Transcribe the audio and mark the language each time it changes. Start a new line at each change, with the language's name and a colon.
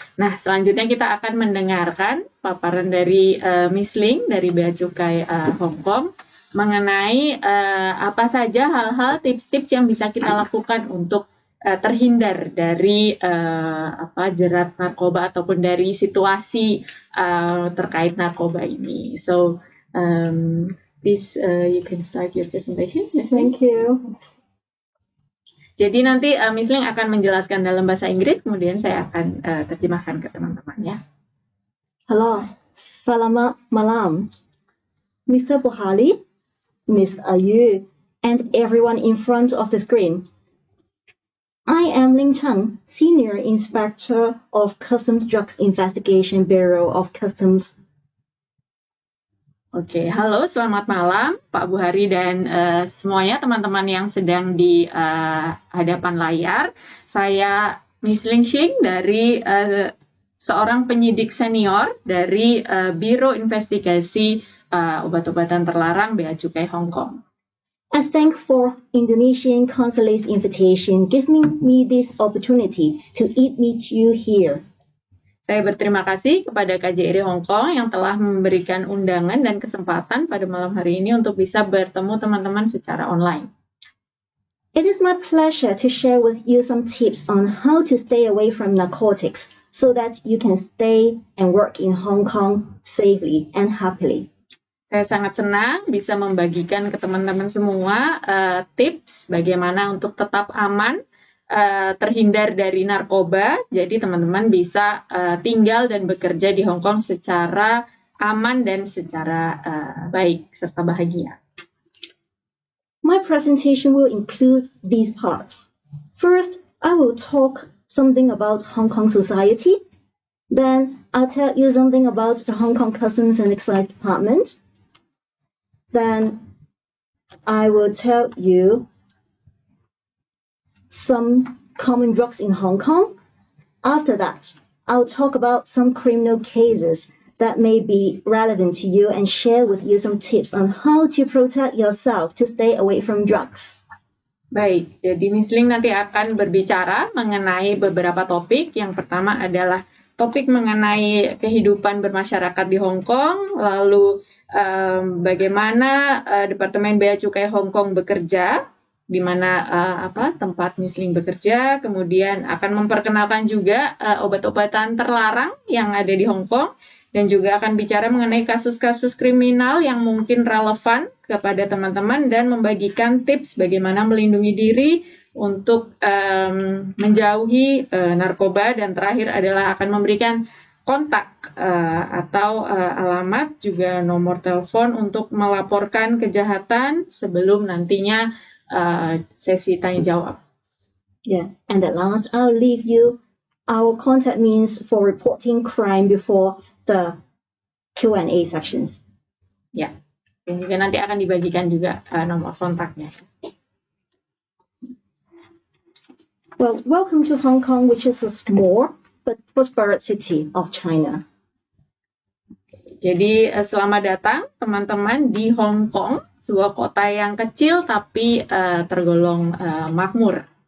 Indonesian: Nah, selanjutnya kita akan mendengarkan paparan dari Miss Ling dari Bea Cukai Hong Kong mengenai apa saja hal-hal, tips-tips yang bisa kita lakukan untuk terhindar dari jerat narkoba ataupun dari situasi terkait narkoba ini.
English: So, this you can start your presentation. Thank you.
Indonesian: Jadi nanti Miss Ling akan menjelaskan dalam bahasa Inggris, kemudian saya akan terjemahkan ke teman-teman ya.
English: Hello,
Indonesian: selamat malam,
English: Mr. Buhari, Miss Ayu, and everyone in front of the screen. I am Ling Chen, Senior Inspector of Customs Drugs Investigation Bureau of Customs.
Indonesian: Oke, halo, selamat malam Pak Buhari dan semuanya teman-teman yang sedang di hadapan layar. Saya Miss Ling Xing dari seorang penyidik senior dari Biro Investigasi Obat-obatan Terlarang Bea Cukai Hong Kong.
English: I thank for Indonesian Consulate's invitation, giving me this opportunity to meet you here.
Indonesian: Saya berterima kasih kepada KJRI Hong Kong yang telah memberikan undangan dan kesempatan pada malam hari ini untuk bisa bertemu teman-teman secara online.
English: It is my pleasure to share with you some tips on how to stay away from narcotics so that you can stay and work in Hong Kong safely and happily.
Indonesian: Saya sangat senang bisa membagikan ke teman-teman semua tips bagaimana untuk tetap aman, terhindar dari narkoba, jadi teman-teman bisa tinggal dan bekerja di Hong Kong secara aman dan secara baik serta bahagia.
English: My presentation will include these parts. First, I will talk something about Hong Kong society. Then I'll tell you something about the Hong Kong Customs and Excise Department. Then I will tell you some common drugs in Hong Kong. After that, I'll talk about some criminal cases that may be relevant to you and share with you some tips on how to protect yourself to stay away from drugs.
Indonesian: Baik, jadi Miss Ling nanti akan berbicara mengenai beberapa topik. Yang pertama adalah topik mengenai kehidupan bermasyarakat di Hong Kong, lalu bagaimana Departemen Bea Cukai Hong Kong bekerja, di mana tempat Miss Ling bekerja, kemudian akan memperkenalkan juga obat-obatan terlarang yang ada di Hong Kong, dan juga akan bicara mengenai kasus-kasus kriminal yang mungkin relevan kepada teman-teman dan membagikan tips bagaimana melindungi diri untuk menjauhi narkoba, dan terakhir adalah akan memberikan kontak atau alamat juga nomor telepon untuk melaporkan kejahatan sebelum nantinya sesi tanya jawab.
English: Yeah, and at last I'll leave you our contact means for reporting crime before the Q&A sections.
Indonesian: Ya, dan juga nanti akan dibagikan juga nomor kontaknya.
English: Well, welcome to Hong Kong, which is a small but prosperous city of China.
Indonesian: Jadi selamat datang teman-teman di Hong Kong, sebuah kota yang kecil tapi tergolong makmur.